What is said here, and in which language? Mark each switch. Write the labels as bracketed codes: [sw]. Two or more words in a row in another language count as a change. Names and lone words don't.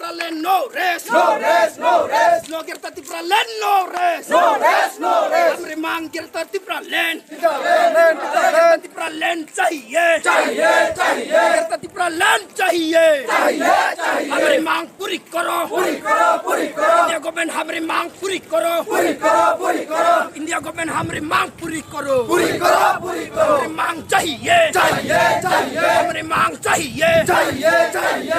[en] land, no rest. No rest, no rest. No Gerta Tipra land, no rest. No rest, no rest. [hi] हमरे मांग Gerta Tipra land. [en] Land, [hi] Gerta Tipra land चाहिए. चाहिए, चाहिए. Gerta Tipra land चाहिए. चाहिए, चाहिए. हमरे मांग पूरी करो. पूरी करो, पूरी करो. [en] India government [hi] हमरे मांग पूरी करो. पूरी करो, पूरी करो. [en] India government [hi] हमरे मांग पूरी करो. पूरी करो, पूरी करो. हमरे मांग चाहिए. चाहिए, चाहिए. हमरे मांग चाहिए. चाहिए, चाहिए.